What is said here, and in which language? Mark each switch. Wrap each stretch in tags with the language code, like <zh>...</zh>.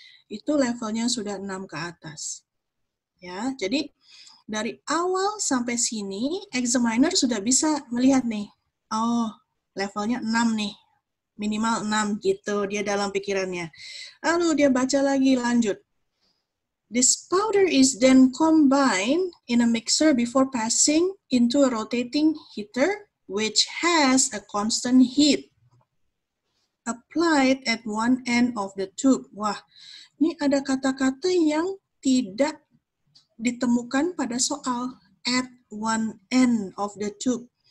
<id>Itu levelnya sudah 6 ke atas. Ya, jadi dari awal sampai sini examiner sudah bisa melihat nih. Oh, levelnya 6 nih. Minimal 6 gitu dia dalam pikirannya. Lalu dia baca lagi lanjut.</id> <en>This powder is then combined in a mixer before passing into a rotating heater which has a constant heat applied at one end of the tube.</en> <id>Wah, ini ada kata-kata yang tidak ditemukan pada soal</id> <en>at one end of the tube.</en>